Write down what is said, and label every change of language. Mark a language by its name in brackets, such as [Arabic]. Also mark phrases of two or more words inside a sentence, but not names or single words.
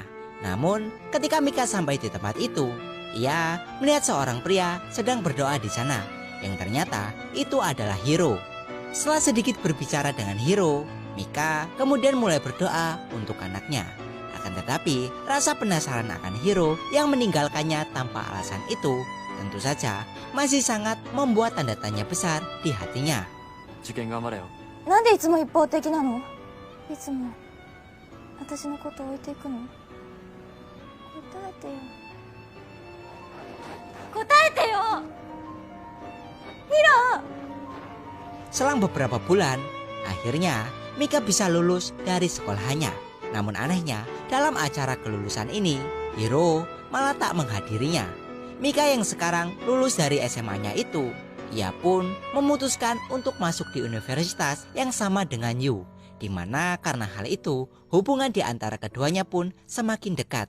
[Indonesian] Namun ketika Mika sampai di tempat itu, ia melihat seorang pria sedang berdoa di sana, yang ternyata itu adalah Hiro. Setelah sedikit berbicara dengan Hiro, Mika kemudian mulai berdoa untuk anaknya. Akan tetapi rasa penasaran akan Hiro yang meninggalkannya tanpa alasan itu tentu saja masih sangat membuat tanda tanya besar di hatinya. [Japanese] なんでいつも一方的なの？いつも私のこと置いていくの？答えてよ。答えてよ！ [Indonesian] Selang beberapa bulan, akhirnya Mika bisa lulus dari sekolahannya. Namun anehnya, dalam acara kelulusan ini, Hiro malah tak menghadirinya. Mika yang sekarang lulus dari SMA-nya itu, ia pun memutuskan untuk masuk di universitas yang sama dengan Yu, di mana karena hal itu hubungan di antara keduanya pun semakin dekat.